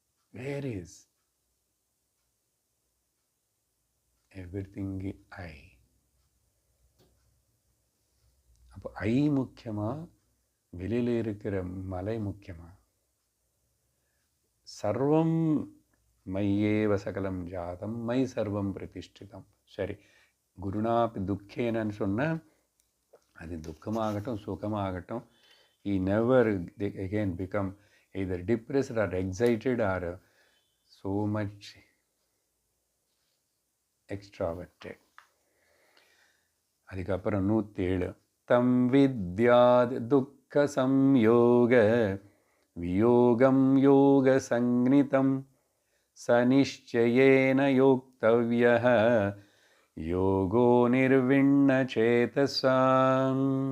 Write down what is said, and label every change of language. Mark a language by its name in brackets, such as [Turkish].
[English] Where is everything I? [Tamil] அப்போ ஐ முக்கியமா, வெளியில் இருக்கிற மலை முக்கியமா? [Sanskrit] சர்வம் மையேவ சகலம் ஜாதம் மை சர்வம் பிரதிஷ்டிதம். [Tamil] சரி, குருணாபி துக்கேனன்னு சொன்னால் அது துக்கமாகட்டும் சுகமாகட்டும், [English] he never again become either depressed or excited or so much extroverted. [Tamil] அதுக்கப்புறம் [Sanskrit] 107 தம் வித்யாத் துக்க சம்யோக வியோகம் யோக சங்னிதம் சனிஷ்சயேன யோக்தவ்யஹ யோகோ நிர்விண்ண சேதசாம்.